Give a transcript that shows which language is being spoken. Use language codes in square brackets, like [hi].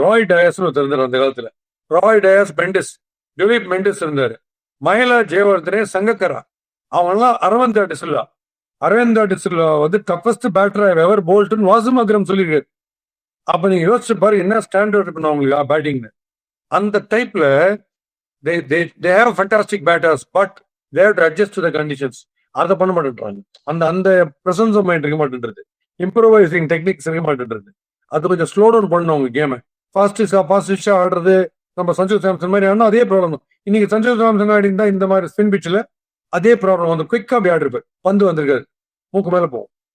[ta] ராய் டயஸ் இருந்தார் அந்த காலத்துல. ராய் டயஸ், திலீப் மெண்டிஸ் இருந்தாரு, மஹேலா ஜெயவர்தனே, சங்கக்கரா, அவங்கெல்லாம் அரவிந்த் டிசில்வா வந்து டஃபஸ்ட் பேட்டர் எவர் போல்ட்னு வாசிம் அக்ரம் சொல்லியிருக்காரு. அப்ப நீங்க யோசிச்சு பாரு என்ன ஸ்டாண்டர்ட் இருக்கணும் அவங்களுக்கு பேட்டிங்னு. அந்த டைப்ல [en] they have fantastic batters but they have to adjust to the conditions. [ta] அதை பண்ண மாட்டேன்றாங்க. அந்த பிரசன்ஸ் ஆஃப் மைண்ட் இருக்க மாட்டேன்றது, இம்ப்ரோவைசிங் டெக்னிக்ஸ் இருக்க மாட்டேன்றது. அது கொஞ்சம் ஸ்லோ டவுன் பண்ணணும் அவங்க கேமை. ஃபாஸ்டிஷா ஆடுறது நம்ம சஞ்சு சாம்சன் மாதிரி ஆனா அதே ப்ராப்ளம் தான். இன்னைக்கு சஞ்சு சாம்சன் ஆடி இருந்தா இந்த மாதிரி ஸ்பின் பிட்ச்ல அதே ப்ராப்ளம் வந்து குயிக்கா அப்படி ஆடிருப்பாரு, பந்து வந்திருக்காரு, மூக்கு மேல போகும்.